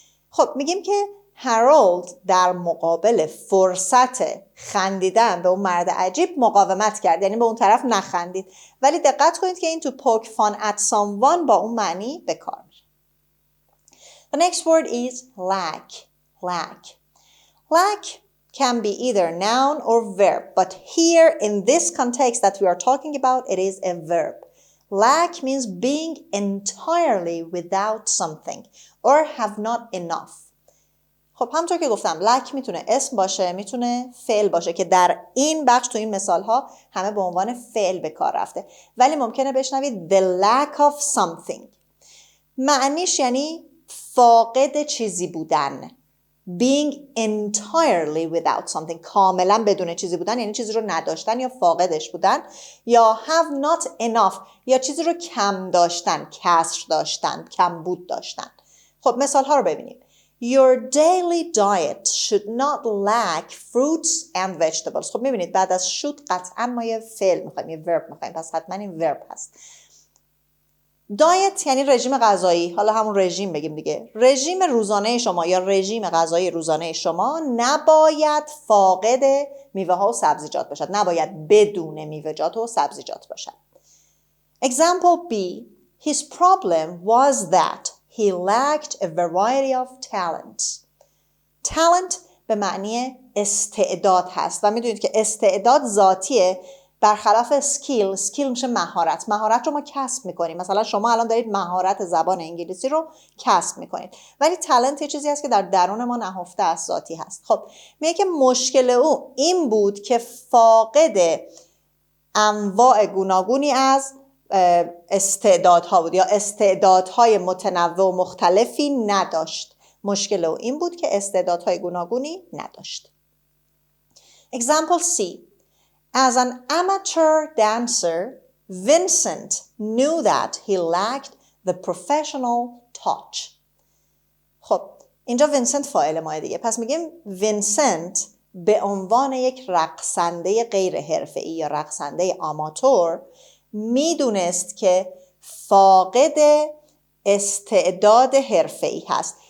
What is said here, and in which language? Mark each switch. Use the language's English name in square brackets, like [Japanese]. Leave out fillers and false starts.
[Persian] خب میگیم که هارولد در مقابل فرصت خندیدن به اون مرد عجیب مقاومت کرد، یعنی به اون طرف نخندید. ولی دقت کنید که این تو [English] poke fun at someone [Persian] با اون معنی به کار میره. [English] The next word is lack. Lack can be either noun or verb, but here in this context that we are talking about, it is a verb. Lack means being entirely without something or have not enough. [Persian] خب همونطور که گفتم lack میتونه اسم باشه، میتونه فعل باشه که در این بخش تو این مثال ها همه به عنوان فعل به کار رفته، ولی ممکنه بشنوید [English] the lack of something. [Persian] معنیش یعنی فاقد چیزی بودن. [English] Being entirely without something، [Persian] کاملا بدون چیزی بودن یعنی چیزی رو نداشتن یا فاقدش بودن، یا [English] have not enough [Persian] یا چیزی رو کم داشتن، کسر داشتن، کمبود داشتن. خب مثال ها رو ببینیم. [English] Your daily diet should not lack fruits and vegetables. [Persian] خب میبینید بعد از should قطعا ما یه فعل میخوایم، یه verb میخوایم، پس حتما این verb هست. دایت یعنی رژیم غذایی، حالا همون رژیم بگیم دیگه. رژیم روزانه شما یا رژیم غذایی روزانه شما نباید فاقد میوه ها و سبزیجات باشد، نباید بدون میوه‌جات و سبزیجات باشد. [English] Example B. His problem was that he lacked a variety of talents. [Persian] Talent به معنی استعداد هست و میدونید که استعداد ذاتیه، برخلاف اسکیل میشه مهارت رو ما کسب میکنیم. مثلا شما الان دارید مهارت زبان انگلیسی رو کسب میکنید، ولی تالنت یه چیزی هست که در درون ما نهفته است، ذاتی هست. خب میگه که مشکل او این بود که فاقد انواع گوناگونی از استعدادها بود یا استعدادهای متنوع و مختلفی نداشت. مشکل او این بود که استعدادهای گوناگونی نداشت. [English] Example C. As an amateur dancer, Vincent knew that he lacked the professional touch. [Persian] خب اینجا وینسنت فاعل ماه دیگه، پس میگیم وینسنت به عنوان یک رقصنده غیر حرفه‌ای یا رقصنده آماتور میدونست که فاقد استعداد حرفه‌ای هست.